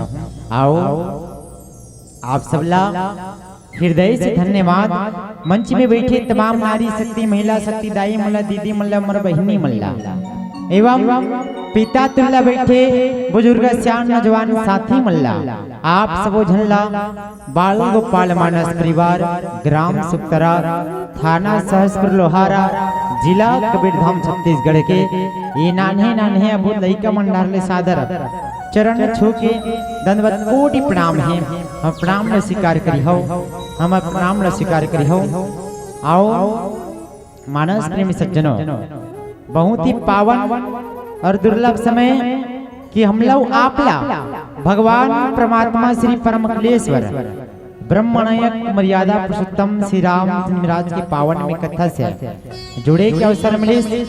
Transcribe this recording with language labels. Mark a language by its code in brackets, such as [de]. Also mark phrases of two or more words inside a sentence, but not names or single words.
[hne] आओ आप सबला हृदय से धन्यवाद। मंच में बैठे तमाम नारी शक्ति, महिला शक्ति, दाई मल्ला, दीदी मल्ला, मोर बहिनी मल्ला एवं पिता तुल्ला बैठे बुजुर्ग श्याम नौजवान साथी मल्ला, आप सबो झल्ला बाल गोपाल मानस परिवार, ग्राम सुक्तरा, थाना सहसपुर लोहारा, जिला कबीरधाम छत्तीसगढ़ के ये नान्हे नान्हे अबू लइका मंडल सादर चरण छू के दंडवत कोटि प्रणाम है। हम प्रणाम न स्वीकार करी हो, हम प्रणाम न स्वीकार करी हो। आओ मानस प्रेमी सज्जनों, बहुत ही पावन और दुर्लभ समय कि हम लोग आपला भगवान परमात्मा श्री परमकलेश्वर ब्रह्मनायक मर्यादा पुरुषोत्तम श्री राम महाराज के पावन में कथा से जुड़े के अवसर मिले।